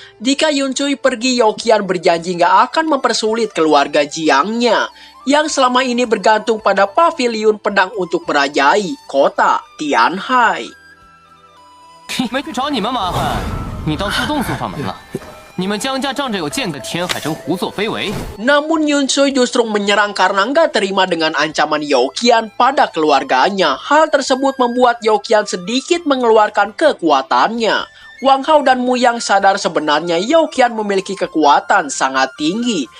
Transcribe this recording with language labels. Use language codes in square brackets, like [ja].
[id] Jika Yunsui pergi, Youqian berjanji nggak akan mempersulit keluarga Jiangnya, yang selama ini bergantung pada pavilion pedang untuk merajai kota Tianhai. [zh] 没去找你们麻烦，你倒自动送上门了。你们江家仗着有剑的天海城胡作非为。 [id] Namun Yunsui justru menyerang karena nggak terima dengan ancaman Youqian pada keluarganya. Hal tersebut membuat Youqian sedikit mengeluarkan kekuatannya. Wang Hao dan Muyang sadar sebenarnya Youqian memiliki kekuatan sangat tinggi.